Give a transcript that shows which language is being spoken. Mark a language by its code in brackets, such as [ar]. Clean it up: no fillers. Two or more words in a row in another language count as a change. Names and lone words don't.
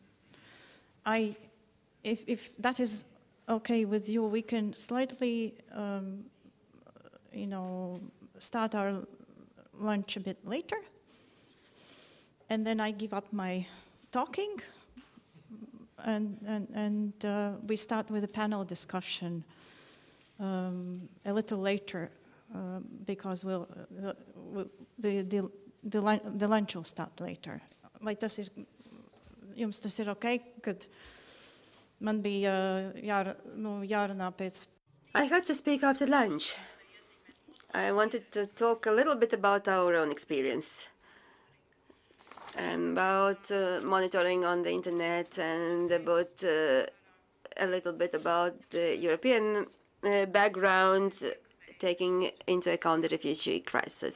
[en] If that is okay with you, we can slightly, you know, start our lunch a bit later, and then I give up my talking, and we start with a panel discussion a little later, because the lunch will start later. [lv] Vai tas ir, jums tas ir okay, kad man bija jārunā pēc. [en] I had to speak after lunch. I wanted to talk a little bit about our own experience, about monitoring on the internet, and about a little bit about the European background, taking into account the refugee crisis.